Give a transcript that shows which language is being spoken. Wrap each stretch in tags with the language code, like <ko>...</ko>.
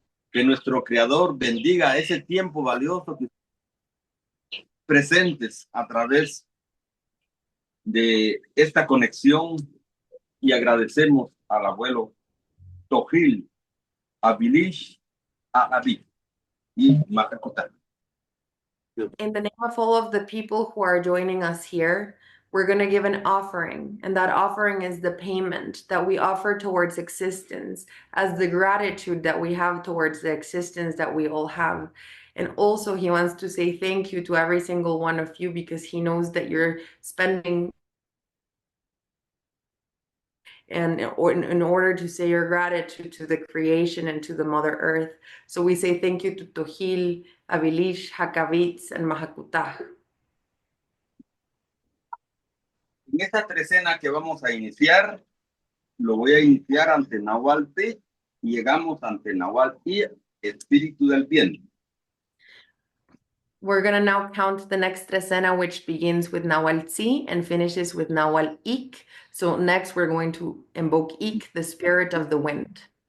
<es>Que nuestro Creador bendiga ese tiempo valioso que presentes a través de esta conexión y agradecemos al abuelo Tojil, a Bilish, a Abi y Macacuta.</es> <en>In the name of all of the people who are joining us here, we're going to give an offering, and that offering is the payment that we offer towards existence as the gratitude that we have towards the existence that we all have. And also he wants to say thank you to every single one of you because he knows that you're spending and in order to say your gratitude to the creation and to the Mother Earth. So we say thank you to Tojil, Abilish, Hakavitz, and Mahakutah.</en> <es>En esta trecena que vamos a iniciar, lo voy a iniciar ante Nahual Te y llegamos ante Nahual I, Espíritu del Bien.</es> <en>We're gonna now count the next trecena, which begins with Nahual Tzi and finishes with Nahual Ik. So next we're going to invoke Ik, the spirit of the wind.</en>